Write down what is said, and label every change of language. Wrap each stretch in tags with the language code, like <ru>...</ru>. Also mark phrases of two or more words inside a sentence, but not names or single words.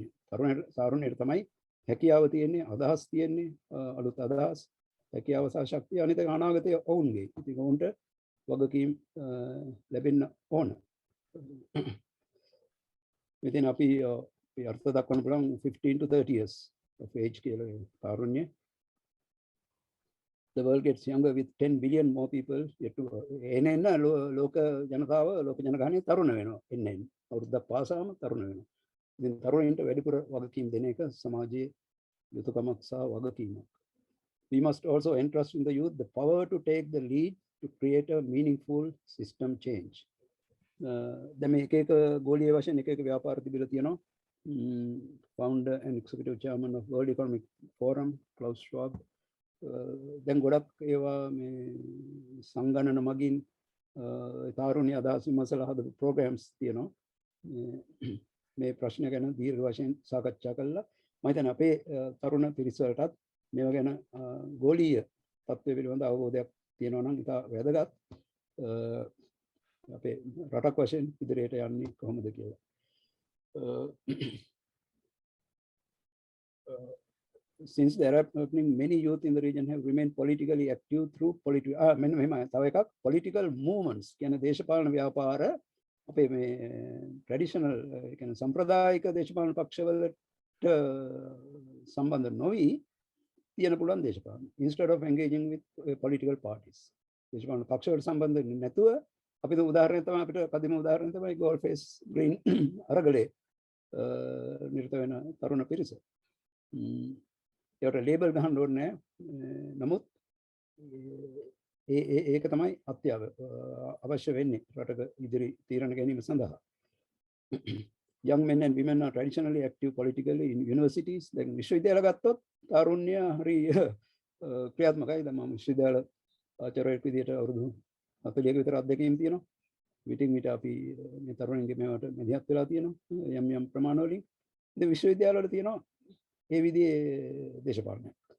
<si>තාරුණ්‍යයට තමයි හැකියාව තියෙන්නේ, අදහස් තියෙන්නේ, අලුත් අදහස්, හැකියාව සහ ශක්තිය. අනිත් එක අනාගතයේ ඔවුන්ගේ. ඉතින් ඔවුන්ට වගකීම් ලැබෙන්න ඕන. ඉතින් අපි අර්ථ දක්වන්න පුළුවන්</si> <en>15 to 30 years of age</en> <si>කියලා තාරුණ්‍ය.</si> <en>The world gets younger with 10 billion more people yet to</en> <si>එන්න ලෝක ජනතාව ලෝක ජනගහනය තරුණ වෙනවා. එන්න අවුරුද්දක් පාසාම තරුණ වෙනවා. ඉතින් තරුණයින්ට වැඩිපුර වගකීම් දෙන එක සමාජයේ යුතුයකමක් සහ වගකීමක්.</si> <en>We must also entrust in the youth the power to take the lead to create a meaningful system change.</en> <si>දැන් මේ එක ගෝලීය වශයෙන් එක ව්‍යාපාර තිබිලා තියෙනවා.</si> <en>Founder and executive chairman of World Economic Forum, Klaus Schwab.</en> <si>දැන් ගොඩක් ඒවා මේ සංගණන මගින් තාරුණ්‍ය අදහස් විමසලා හදපු ප්‍රෝග්‍රෑම්ස් තියෙනවා. මේ ප්‍රශ්න ගැන දීර්ඝ වශයෙන් සාකච්ඡා කළා. මම හිතන්නේ අපේ තරුණ පිරිස වලටත් මේවා ගැන ගෝලීය තත්ත්වය පිළිබඳ අවබෝධයක් තියෙනවා නම් ඉතා වැදගත්. අපේ රටක් වශයෙන් ඉදිරියට යන්නේ කොහොමද කියලා.</si> <en>Since there are many youth in the region have remained politically active through political movements</en> <si>කියන්නේ දේශපාලන ව්‍යාපාර අපේ මේ traditional කියන්නේ සම්ප්‍රදායික දේශපාලන පක්ෂවලට සම්බන්ධ නොවි තියෙන පුළුවන් දේශපාලන.</si> <en>Instead of engaging with political parties.</en> <si>දේශපාලන පක්ෂවලට සම්බන්ධ නැතුව අපිට උදාහරණයක් තමයි අපිට කදිම උදාහරණය තමයි</si> <en>gold face green</en> <si>අරගලේ නිරත වෙන තරුණ පිරිස. ඒකට ලේබල් ගහන්න ඕනේ නැහැ. නමුත් ඒක තමයි අවශ්‍ය වෙන්නේ රටක ඉදිරි තීරණ ගැනීම සඳහා.</si> <en>Young men and women are traditionally active politically in universities.</en> <si>දැන් විශ්වවිද්‍යාල ගත්තොත් තාරුණ්‍ය හරි ක්‍රියාත්මකයි. දැන් මම විශ්වවිද්‍යාල ආචාර්යයෙක් විදිහට අවුරුදු 40ක විතර අත්දැකීම් තියෙනවා. විටින් විට අපි මේ තරුණින්ගේ මේවට මැදිහත් වෙලා තියෙනවා යම් ප්‍රමාණ වලින්. ඉතින් විශ්වවිද්‍යාල වල තියෙනවා ඒ විදිහේ දේශපාලනයක්.</si>